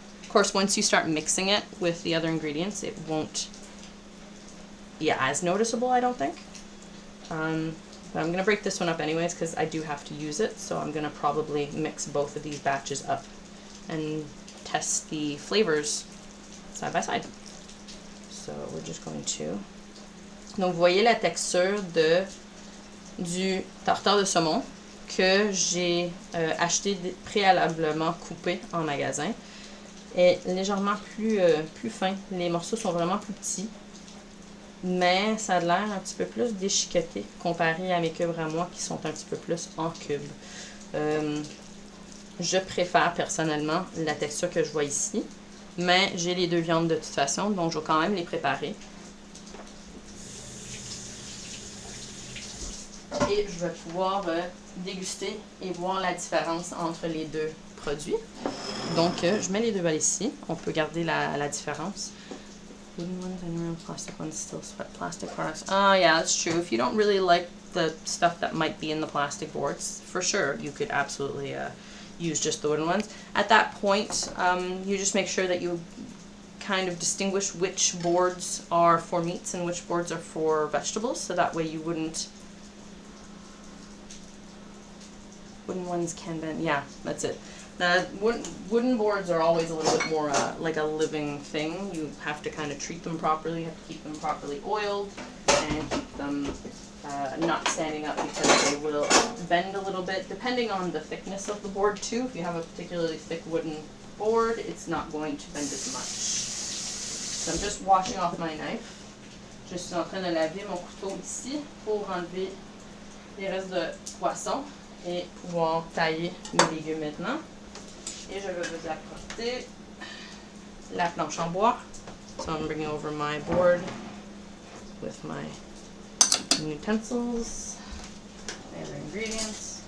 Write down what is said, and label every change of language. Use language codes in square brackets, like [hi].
[en] Of course, once you start mixing it with the other ingredients, it won't be as noticeable, I don't think. But I'm going to break this one up anyways because I do have to use it, so I'm going to probably mix both of these batches up and test the flavors side by side. So we're just going to... [fr] Donc, vous voyez la texture du tartare de saumon que j'ai acheté préalablement coupé en magasin. Est légèrement plus fin. Les morceaux sont vraiment plus petits, mais ça a l'air un petit peu plus déchiqueté comparé à mes cubes à moi qui sont un petit peu plus en cubes. Je préfère personnellement la texture que je vois ici, mais j'ai les deux viandes de toute façon, donc je vais quand même les préparer. Et je vais pouvoir déguster et voir la différence entre les deux produits. Donc, je mets les deux balles ici. On peut garder la différence. [en] Wooden ones and real plastic ones still sweat plastic products. Oh, yeah, that's true. If you don't really like the stuff that might be in the plastic boards, for sure, you could absolutely use just the wooden ones. At that point, you just make sure that you kind of distinguish which boards are for meats and which boards are for vegetables, so that way you wouldn't... Wooden ones can bend. Yeah, that's it. Now, wooden boards are always a little bit more like a living thing. You have to kind of treat them properly. You have to keep them properly oiled and keep them not standing up because they will bend a little bit, depending on the thickness of the board too. If you have a particularly thick wooden board, it's not going to bend as much. So I'm just washing off my knife. [fr] Je suis en train de laver mon couteau ici pour enlever les restes de poisson et pouvoir tailler mes légumes maintenant. Et je vais vous apporter la planche en bois. [en] So I'm bringing over my board with my utensils and the ingredients.